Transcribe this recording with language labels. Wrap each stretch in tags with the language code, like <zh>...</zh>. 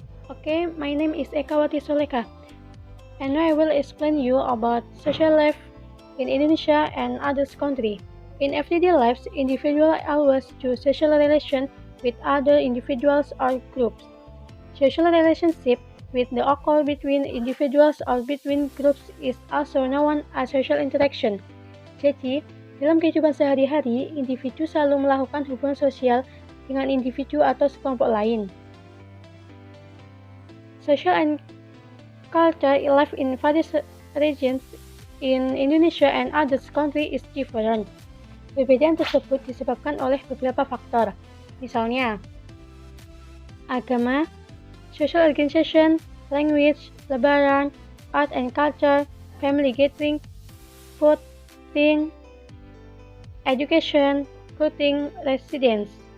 <en>Okay, my name is Ekawati Soleka, and I will explain you about social life in Indonesia and others country. In everyday lives, individuals always do social relation with other individuals or groups. Social relationship with the occur between individuals or between groups is also known as social interaction.</en> <id>Jadi, dalam kehidupan sehari-hari, individu selalu melakukan hubungan sosial dengan individu atau sekelompok lain.</id> <en>Social and culture life in various regions in Indonesia and other countries is different.</en> <id>Perbedaan tersebut disebabkan oleh beberapa faktor, misalnya agama,</id> <en>social organization, language, lebaran, art and culture, family gathering, food, thing, education, clothing, residence.</en>